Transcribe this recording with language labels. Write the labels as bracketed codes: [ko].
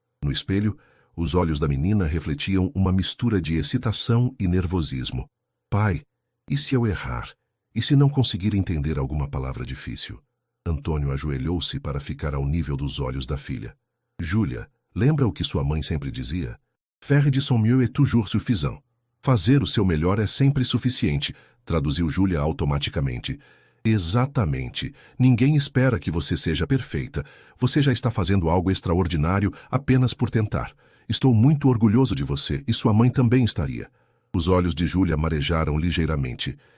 [pt] No espelho, os olhos da menina refletiam uma mistura de excitação e nervosismo. Pai, e se eu errar? E se não conseguir entender alguma palavra difícil? Antônio ajoelhou-se para ficar ao nível dos olhos da filha. Júlia, lembra o que sua mãe sempre dizia? [fr] Faire de son mieux est toujours suffisant. [pt] Fazer o seu melhor é sempre suficiente, traduziu Júlia automaticamente. Exatamente. Ninguém espera que você seja perfeita. Você já está fazendo algo extraordinário apenas por tentar. Estou muito orgulhoso de você e sua mãe também estaria. Os olhos de Júlia marejaram ligeiramente.